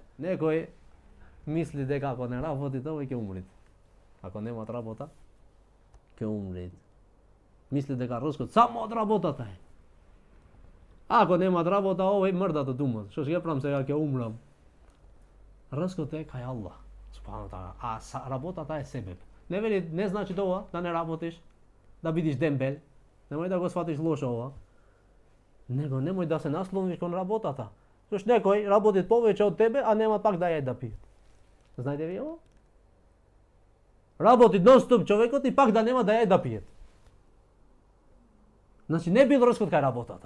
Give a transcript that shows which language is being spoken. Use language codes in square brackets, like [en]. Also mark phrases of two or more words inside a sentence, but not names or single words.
[mk] Некој мисли дека ако не работи, тоа ќе умрит. Ако немат работа, ќе умрит. Мисли дека рскот само од работата е. Ако немат работа, овој мрдат од умот. Што ќе правам сега, ќе умрам. Рскот е кај Allah. [ar] سبحانه تعالى. [mk] Работата е себеб. Не значи то да не работиш, да видиш дембел. Немој да го сватиш лошо ова. Него немој да се наслониш кон работата. Зашто некој работи повеќе од тебе, а нема пак да јаде да пие. Знаете ви ово? Работи нон-стоп човекот и пак да нема да јаде да пие. Значи не бил раскот кај работата.